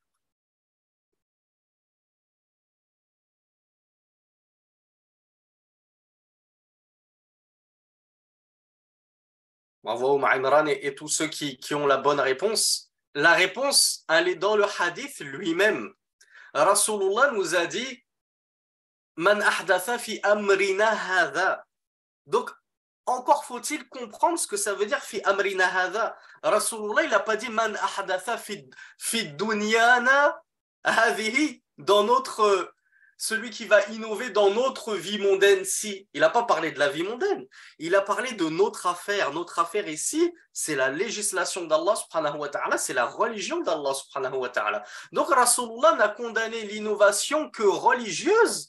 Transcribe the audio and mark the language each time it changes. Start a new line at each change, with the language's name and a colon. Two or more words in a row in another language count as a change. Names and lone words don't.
French: Bravo Imran et tous ceux qui ont la bonne réponse. La réponse, elle est dans le hadith lui-même. Rasulullah nous a dit
Arabic: من أحدث في أمرنا هذا.
French: Donc, encore faut-il comprendre ce que ça veut dire
Arabic: في أمرنا هذا.
French: Rasulullah, il n'a pas dit
Arabic: من أحدث في دنيانا هذه,
French: dans notre, celui qui va innover dans notre vie mondaine. Si, il n'a pas parlé de la vie mondaine, il a parlé de notre affaire. Notre affaire ici, c'est la législation d'Allah
Arabic: سبحانه وتعالى,
French: c'est la religion d'Allah
Arabic: سبحانه وتعالى.
French: Donc Rasulullah n'a condamné l'innovation que religieuse.